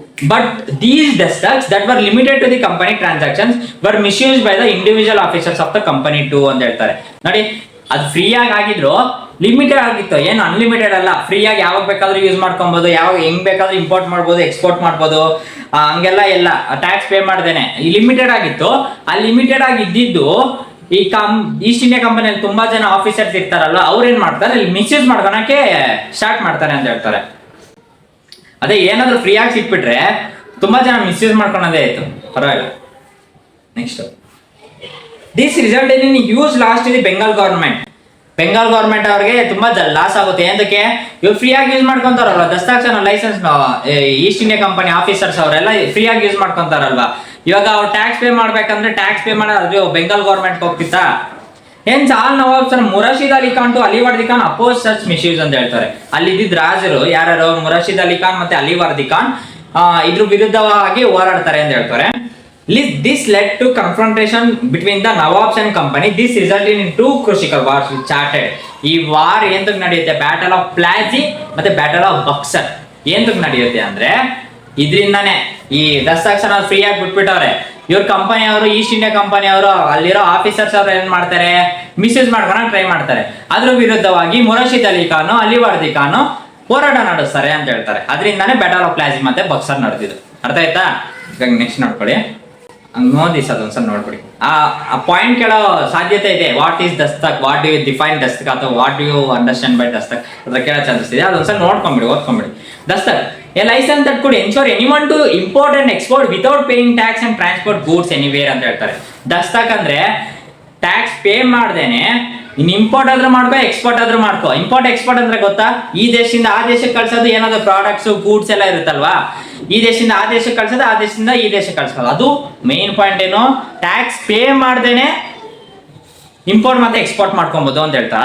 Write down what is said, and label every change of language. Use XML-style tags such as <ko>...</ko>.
<en>But these dustacks that were limited to the company transactions were misused by the individual officers of the company too</en> <kn>ಅಂತ ಹೇಳ್ತಾರೆ. ನೋಡಿ, ಅದು free ಆಗಿದ್ರು, limited ಆಗಿತ್ತು, ಏನು unlimited ಅಲ್ಲ. ಫ್ರೀ ಆಗಿ ಯಾವಾಗ ಬೇಕಾದ್ರೂ ಯೂಸ್ ಮಾಡ್ಕೊಬಹುದು, ಯಾವಾಗ ಹೆಂಗ್ ಬೇಕಾದ್ರೂ ಇಂಪೋರ್ಟ್ ಮಾಡ್ಬೋದು, ಎಕ್ಸ್ಪೋರ್ಟ್ ಮಾಡ್ಬೋದು, ಹಂಗೆಲ್ಲ ಎಲ್ಲ ಟ್ಯಾಕ್ಸ್ ಪೇ ಮಾಡ್ದೇನೆ ಲಿಮಿಟೆಡ್ ಆಗಿತ್ತು. ಆ ಲಿಮಿಟೆಡ್ ಆಗಿದ್ದು ಈ ಈಸ್ಟ್ ಇಂಡಿಯಾ ಕಂಪನಿಯಲ್ಲಿ ತುಂಬಾ ಜನ ಆಫೀಸರ್ಸ್ ಇರ್ತಾರಲ್ಲ, ಅವ್ರು ಏನ್ ಮಾಡ್ತಾರೆ, ಇಲ್ಲಿ ಮಿಸ್ಯೂಸ್ ಮಾಡ್ಕೊಳಕ್ಕೆ ಸ್ಟಾರ್ಟ್ ಮಾಡ್ತಾರೆ ಅಂತ ಹೇಳ್ತಾರೆ. ಅದೇ ಏನಾದ್ರು ಫ್ರೀ ಆಗಿ ಸಿಕ್ಬಿಟ್ರೆ ತುಂಬಾ ಜನ ಮಿಸ್ಯೂಸ್ ಮಾಡ್ಕೊಳೋದೇ ಆಯ್ತು, ಪರವಾಗಿಲ್ಲ.</kn> <en>Next, this result in huge loss to the Bengal government.</en> <kn>Bengal government ಅವ್ರಿಗೆ ತುಂಬಾ ಲಾಸ್ ಆಗುತ್ತೆ. ಏನಕ್ಕೆ? ಇವ್ರು ಫ್ರೀ ಆಗಿ use ಮಾಡ್ಕೊಂತಾರಲ್ವಾ, ದಸ್ತಾಕ್ಷರ licence East India company officers ಅವರೆಲ್ಲ ಫ್ರೀ ಆಗಿ ಯೂಸ್ ಮಾಡ್ಕೊಂತಾರಲ್ವಾ. ಇವಾಗ ಅವ್ರು ಟ್ಯಾಕ್ಸ್ ಪೇ ಮಾಡ್ಬೇಕಂದ್ರೆ ಟ್ಯಾಕ್ಸ್ ಪೇ ಮಾಡೋದು Bengal government ಹೋಗ್ತಿತ್ತಾ?</kn> <en>Hence all Nawabs from Murashid Ali Khan to Aliwardi Khan opposed such misuse</en> <kn>ಅಂತ ಹೇಳ್ತಾರೆ. ಅಲ್ಲಿ ಇದ್ದಿದ್ದ ರಾಜರು ಯಾರು? ಮುರಾಶಿದ್ ಅಲಿ ಖಾನ್ ಮತ್ತೆ ಅಲಿವರ್ದಿ ಖಾನ್ ಇದ್ರ ವಿರುದ್ಧವಾಗಿ ಹೋರಾಡ್ತಾರೆ ಅಂತ ಹೇಳ್ತಾರೆ.</kn> <en>This led to confrontation between the Nawabs and company. This resulted in 2 crucial wars which started.</en> <kn>ಈ ವಾರ್ ಎಂತಕ್ಕೆ ನಡೆಯುತ್ತೆ? ಬ್ಯಾಟಲ್ ಆಫ್ ಪ್ಲಾಸಿ ಮತ್ತೆ ಬ್ಯಾಟಲ್ ಆಫ್ ಬಕ್ಸರ್ ಎಂತಕ್ಕೆ ನಡೆಯುತ್ತೆ ಅಂದ್ರೆ ಇದರಿಂದಾನೆ. ಈ ದಸ್ತಾಕ್ಷರ ಫ್ರೀ ಆಗಿ ಬಿಟ್ಬಿಟ್ಟವ್ರೆ. ಇವ್ರ ಕಂಪನಿ ಅವರು, ಈಸ್ಟ್ ಇಂಡಿಯಾ ಕಂಪನಿ ಅವರು, ಅಲ್ಲಿರೋ ಆಫೀಸರ್ಸ್ ಅವರು ಏನ್ ಮಾಡ್ತಾರೆ, ಮಿಸ್ಯೂಸ್ ಮಾಡ್ಕೊಳಕ್ ಟ್ರೈ ಮಾಡ್ತಾರೆ. ಅದ್ರ ವಿರುದ್ಧವಾಗಿ ಮುರಾಶಿದ್ ಅಲಿ ಖಾನ್, ಅಲಿವರ್ದಿ ಖಾನ್ ಹೋರಾಟ ನಡೆಸ್ತಾರೆ ಅಂತ ಹೇಳ್ತಾರೆ. ಅದರಿಂದಾನೇ ಬ್ಯಾಟಲ್ ಆಫ್ ಪ್ಲಾಸಿ ಮತ್ತೆ ಬಕ್ಸರ್ ನಡೆದಿದ್ದು. ಅರ್ಥ ಆಯ್ತಾ? ಈಗ ನೆಕ್ಸ್ಟ್ ನೋಡ್ಕೊಳ್ಳಿ, ನೋದಿಸ್ ಅದೊಂದ್ಸಲ ನೋಡ್ಬಿಡಿ. ಆ ಪಾಯಿಂಟ್ ಕೇಳೋ ಸಾಧ್ಯತೆ ಇದೆ.</kn> <en>what is dastak, what do you define dastak,</en> <kn>ಅಥವಾ</kn> <en>what do you understand by dastak</en> <kn>ಅದ್ರ ಕೇಳೋ ಚಾನ್ಸಸ್ ಇದೆ. ಅದೊಂದ್ಸಲ ನೋಡ್ಕೊಂಬಿಡಿ, ಓದ್ಕೊಂಬಿಡಿ.</kn> <en>dastak, a license that could ensure anyone to import and export without paying tax and transport goods anywhere</en> <kn>ಅಂತ ಹೇಳ್ತಾರೆ. ದಸ್ತಕ್ ಅಂದ್ರೆ ಟ್ಯಾಕ್ಸ್ ಪೇ ಮಾಡ್ದೇನೆ ಇನ್ import ಆದ್ರೂ ಮಾಡ್ಕೋ, ಎಕ್ಸ್ಪೋರ್ಟ್ ಆದ್ರೂ ಮಾಡ್ಕೋ. ಇಂಪೋರ್ಟ್ ಎಕ್ಸ್ಪೋರ್ಟ್ ಅಂದ್ರೆ ಗೊತ್ತಾ? ಈ ದೇಶದಿಂದ ಆ ದೇಶಕ್ಕೆ ಕಳ್ಸೋದು, ಏನಾದ್ರು ಪ್ರಾಡಕ್ಟ್ಸ್ ಗೂಡ್ಸ್ ಎಲ್ಲ ಇರುತ್ತಲ್ವಾ, ಈ ದೇಶದಿಂದ ಆ ದೇಶಕ್ಕೆ ಕಳ್ಸೋದು, ಆ ದೇಶದಿಂದ ಈ ದೇಶಕ್ಕೆ ಕಳ್ಸೋದು. ಅದು ಮೇನ್ ಪಾಯಿಂಟ್. ಏನು? ಟ್ಯಾಕ್ಸ್ ಪೇ ಮಾಡ್ದೇನೆ ಇಂಪೋರ್ಟ್ ಮತ್ತೆ ಎಕ್ಸ್ಪೋರ್ಟ್ ಮಾಡ್ಕೊಬಹುದು ಅಂತ ಹೇಳ್ತಾರೆ.</kn>